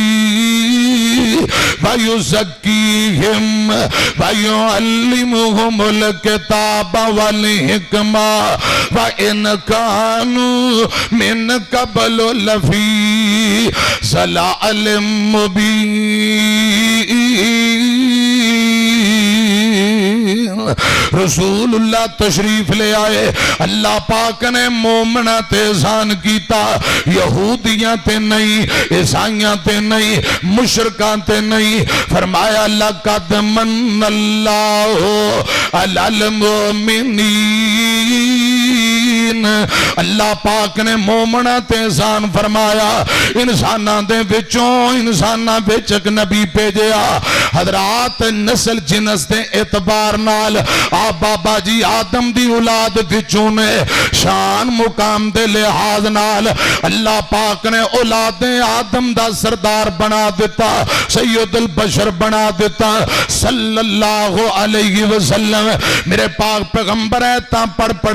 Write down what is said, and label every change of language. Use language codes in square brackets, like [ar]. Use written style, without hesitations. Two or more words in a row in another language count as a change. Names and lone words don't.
[ar] وَيُزَكِّيهِمْ وَيُعَلِّمُهُمُ الْكِتَابَ وَالْحِكْمَةَ وَإِنْ كَانُوا مِنْ قَبْلُ لَفِي ضَلَالٍ مُبِينٍ. [pa] رسول اللہ تشریف لے آئے. اللہ پاک نے مومنہ تے احسان کیتا، یہودیاں تے نہیں، عیسائیاں تے نہیں، مشرکاں تے نہیں. فرمایا [ar] لقد من اللہ علی المؤمنین [pa] اللہ پاک نے مومنہ تے احسان فرمایا انسانہ دے وچوں انسانہ وچ ایک نبی بھیجیا حضرات نسل جنس دے اعتبار نال آپ بابا جی آدم دی اولاد وچوں نے شان مقام دے لحاظ نال اللہ پاک نے اولاد آدم دا سردار بنا دیتا سید البشر بنا دیتا [ar] صلی اللہ علیہ وسلم [pa] میرے پاک پیغمبر ہے تا پڑھ پڑھ